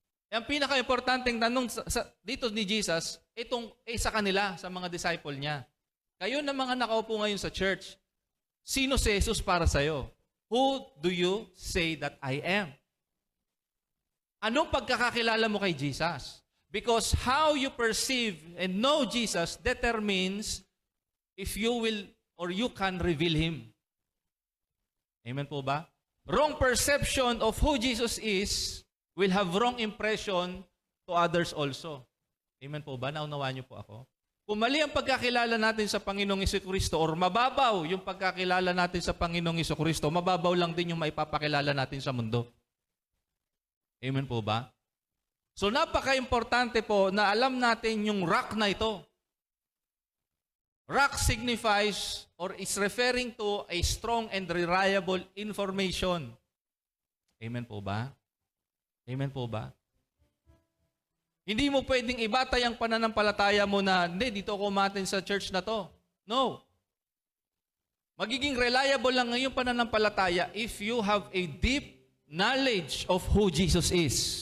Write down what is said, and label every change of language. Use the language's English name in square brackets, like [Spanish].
[Filipino] Ang pinaka-importanteng tanong dito ni Jesus, sa kanila, sa mga disciple niya. Kayo na mga nakaupo ngayon sa church, sino si Jesus para sa'yo? [English] Who do you say that I am? Anong pagkakakilala mo kay Jesus? Because how you perceive and know Jesus determines if you will or you can reveal Him. Amen po ba? Wrong perception of who Jesus is will have wrong impression to others also. [Filipino] Amen po ba? Naunawaan niyo po ako? Kung mali ang pagkakilala natin sa Panginoong Jesucristo or mababaw yung pagkakilala natin sa Panginoong Jesucristo, mababaw lang din yung maipapakilala natin sa mundo. Amen po ba? So napaka-importante po na alam natin yung rock na ito. [English] Rock signifies or is referring to a strong and reliable information. [Filipino] Amen po ba? Amen po ba? Hindi mo pwedeng ibatay ang pananampalataya mo na, hindi, dito ako umaten sa church na to. [English] No. Magiging reliable lang ngayong pananampalataya if you have a deep knowledge of who Jesus is.